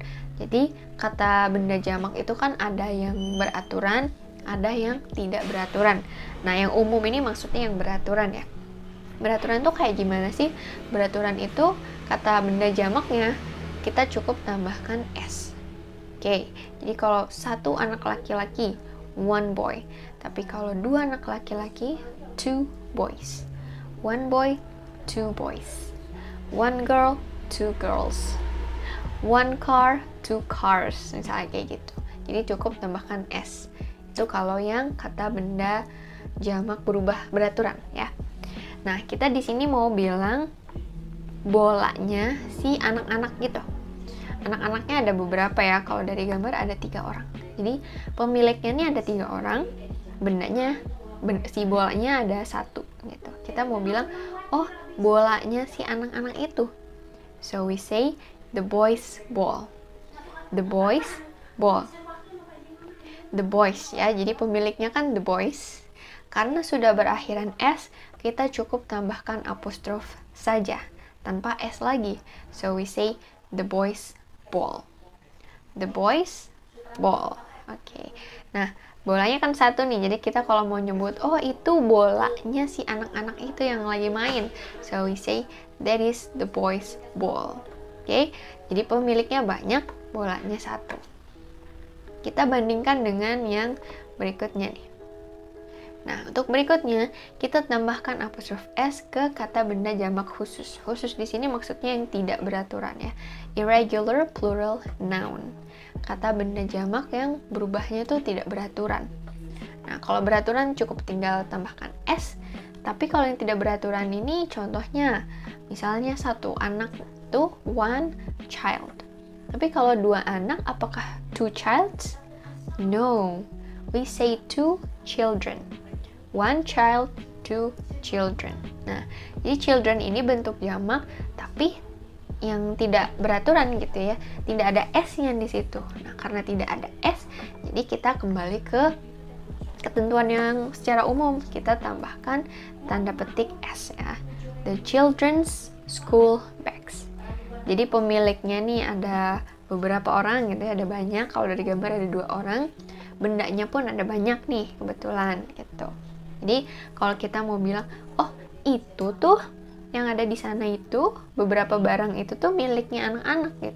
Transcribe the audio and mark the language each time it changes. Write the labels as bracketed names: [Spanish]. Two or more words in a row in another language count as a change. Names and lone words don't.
[Indonesian] Jadi kata benda jamak itu kan ada yang beraturan, ada yang tidak beraturan. Nah, yang umum ini maksudnya yang beraturan ya. Beraturan tuh kayak gimana sih? Beraturan itu kata benda jamaknya kita cukup tambahkan S. Oke, jadi kalau satu anak laki-laki, [English] one boy. [Indonesian] Tapi kalau dua anak laki-laki, [English] two boys. One boy, two boys. One girl, two girls. One car, two cars. [Indonesian] Misalnya kayak gitu. Jadi cukup tambahkan S. Itu kalau yang kata benda jamak berubah beraturan ya. Nah, kita di sini mau bilang bolanya si anak-anak gitu. Anak-anaknya ada beberapa ya. Kalau dari gambar ada 3 orang. Jadi pemiliknya ini ada 3 orang. Bendanya, si bolanya ada 1 gitu. Kita mau bilang, oh bolanya si anak-anak itu. [English] So we say the boys ball. The boys ball. The boys [Indonesian] ya. Jadi pemiliknya kan [English] the boys. [Indonesian] Karena sudah berakhiran S, kita cukup tambahkan apostrophe saja tanpa S lagi. [English] So we say the boys ball. The boys ball. [Indonesian] Oke. Nah, Bolanya kan satu nih, jadi kita kalau mau nyebut, oh itu bolanya si anak-anak itu yang lagi main. [English] So we say, that is the boys ball. [Indonesian] Oke, jadi pemiliknya banyak, bolanya satu. Kita bandingkan dengan yang berikutnya nih. Nah, untuk berikutnya, kita tambahkan apostrof S ke kata benda jamak khusus. Khusus di sini maksudnya yang tidak beraturan ya. [English] Irregular plural noun. [Indonesian] Kata benda jamak yang berubahnya itu tidak beraturan. Nah, kalau beraturan cukup tinggal tambahkan S. Tapi kalau yang tidak beraturan ini contohnya, misalnya satu anak itu [English] one child. [Indonesian] Tapi kalau dua anak, apakah [English] two childs? No, we say two children. One child, two children. [Indonesian] Nah, jadi children ini bentuk jamak, tapi yang tidak beraturan gitu ya. Tidak ada S-nya di situ. Nah, karena tidak ada S, jadi kita kembali ke ketentuan yang secara umum. Kita tambahkan tanda petik S ya. [English] The children's school bags. [Indonesian] Jadi pemiliknya nih ada beberapa orang gitu ya, ada banyak. Kalau dari gambar ada 2 orang. Bendanya pun ada banyak nih, kebetulan gitu. Jadi kalau kita mau bilang, oh itu tuh yang ada di sana itu, beberapa barang itu tuh miliknya anak-anak gitu.